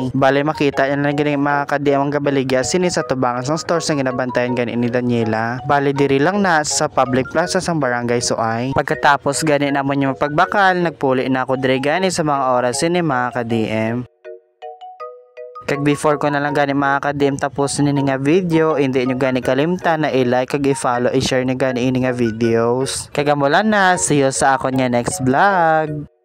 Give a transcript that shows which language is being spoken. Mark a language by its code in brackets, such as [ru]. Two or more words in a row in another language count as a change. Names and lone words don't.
[hil] Balay makita niya lang gani mga ka-DM ang gabaligya sini sa tubangan sa stores nga ginabantayan gani ni Daniela. Bali diri lang na sa public plaza sa barangay Suay. Pagkatapos gani namon yung pagbakal nagpuli na ako dire gani sa mga oras ni mga ka-DM. Kag before ko na lang gani mga ka-DM tapos nini nga video, hindi nyo gani kalimtan na i-like kag i-follow, i-share nyo gani ini nga videos. Kag amulan na, [en] see you [hil] sa akon nga next vlog.